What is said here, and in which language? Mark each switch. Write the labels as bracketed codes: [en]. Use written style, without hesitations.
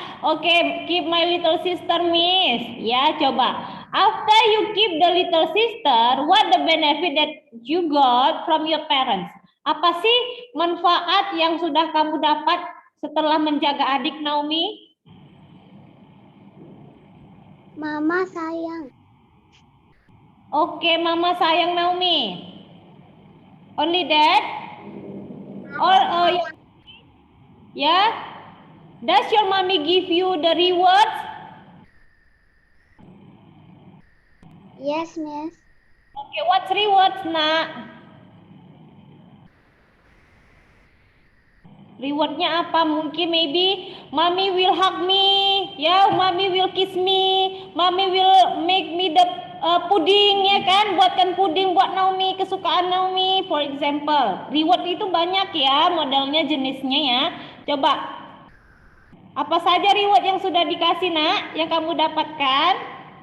[en] Okay, keep my little sister, Miss. [id] Ya, coba. [en] After you keep the little sister, what the benefit that you got from your parents? [id] Apa sih manfaat yang sudah kamu dapat setelah menjaga adik, Naomi? Mama sayang. Oke, Mama sayang Naomi. [en] Only that? Or [id] ya? [en] Does your mommy give you the rewards? Yes, Miss. Okay, what's rewards, [id] nak? Rewardnya apa? Mungkin [en] maybe mommy will hug me, ya, mommy will kiss me, mommy will make me the pudding, [id] ya kan? Buatkan puding buat Naomi, kesukaan Naomi, [en] for example. [id] Reward itu banyak ya, modelnya, jenisnya ya. Coba, apa saja reward yang sudah dikasih nak, yang kamu dapatkan?